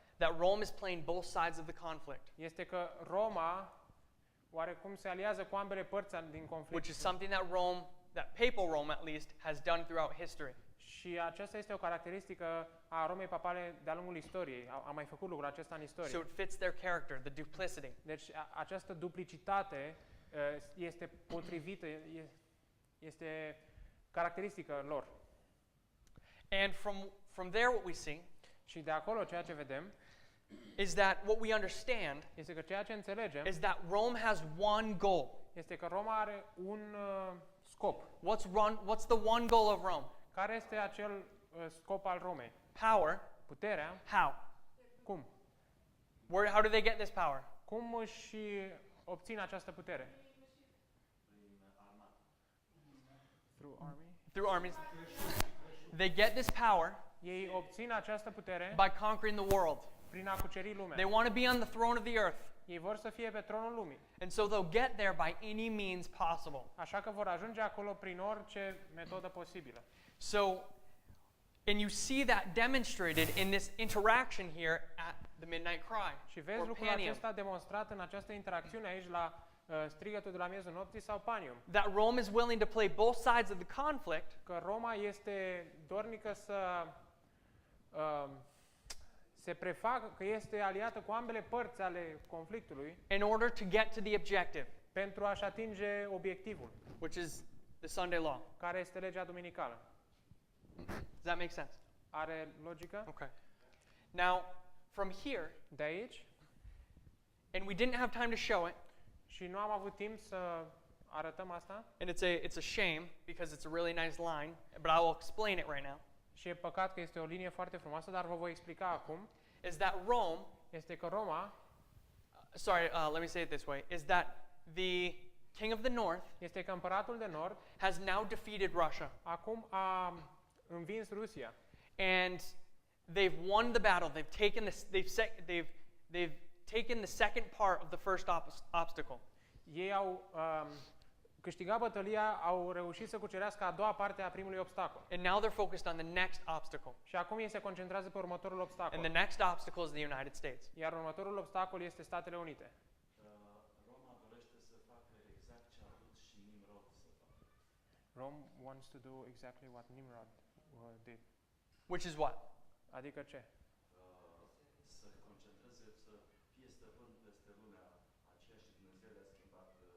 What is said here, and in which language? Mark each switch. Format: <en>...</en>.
<en>That Rome is playing both sides of the conflict,</en> <ro>Este că Roma oarecum se aliază cu ambele părți din conflict.</ro> <en>which is something that papal Rome at least, has done throughout history.</en> <ro>Și aceasta este o caracteristică a Romei papale de-a lungul istoriei. A mai făcut lucrul acesta în istorie.</ro> <en>So it fits their character, the duplicity.</en> <ro>Deci această duplicitate este potrivită, este caracteristică lor.</ro> <en>And from there what we see</en> <ro>Și de acolo ceea ce vedem</ro> <en>is that what we understand</en> <ro>este că ceea ce înțelegem</ro> <en>is that Rome has one goal.</en> <ro>este că Roma are un scop.</ro> <en>What's the one goal of Rome?</en> <ro>Care este acel scop al Romei?</ro> <en>Power.</en> <ro>Puterea.</ro> <en>How?</en> <ro>Cum?</ro> <en>How do they get this power?</en> <ro>Cum își obțin această putere?</ro> <en>Through armies. They get this power</en> <ro>Ei obțin această putere</ro> <en>by conquering the world.</en> <ro>prin a cuceri lumea.</ro> <en>They want to be on the throne of the earth.</en> <ro>Ei vor să fie pe tronul lumii.</ro> <en>And so they'll get there by any means possible.</en> <ro>Așa că vor ajunge acolo prin orice metodă posibilă.</ro> <en>So, and you see that demonstrated in this interaction here at the midnight cry.</en> <ro>Și vezi</ro> <en>or</en> <ro>lucrul</ro> <en>Panium.</en> <ro>acesta demonstrat în această interacțiune aici la strigătul de la miezul nopții sau Panium.</ro> <en>That Rome is willing to play both sides of the conflict</en> <ro>Că Roma este dornică să se prefacă că este aliată cu ambele părți ale conflictului</ro> <en>in order to get to the objective,</en> <ro>pentru a-și atinge obiectivul,</ro> <en>which is the Sunday law.</en> <ro>care este legea duminicală.</ro> <en>Does that make sense?</en> <ro>Are logică?</ro> <en>Okay. Now, from here,</en> <ro>De aici,</ro> <en>and we didn't have time to show it,</en> <ro>și nu am avut timp să arătăm asta,</ro> <en>and it's a shame because it's a really nice line, but I will explain it right now.</en> <ro>și e păcat că este o linie foarte frumoasă, dar vă voi explica acum,</ro> <en>Is that Rome,</en> <ro>este că Roma</ro> <en>let me say it this way, is that the king of the north</en> <ro>este că împăratul de nord</ro> <en>has now defeated Russia.</en> <ro>acum a învins Rusia.</ro> <en>And they've won the battle. They've taken the second part of the first obstacle.</en> <ro>Ei au câștigat bătălia, au reușit să cucerească a doua parte a primului obstacol.</ro> <en>And now they're focused on the next obstacle.</en> <ro>Și acum ei se concentrează pe următorul obstacol.</ro> <en>And the next obstacle is the United States.</en> <ro>Iar următorul obstacol este Statele Unite. Roma dorește să facă exact ce a vrut și Nimrod să facă.</ro> <en>Rome wants to do exactly what Nimrod did. Which is what?</en> <ro>Adică ce? Să concentreze, să fie stăpân peste lumea aceea și Dumnezeu le-a schimbat.</ro>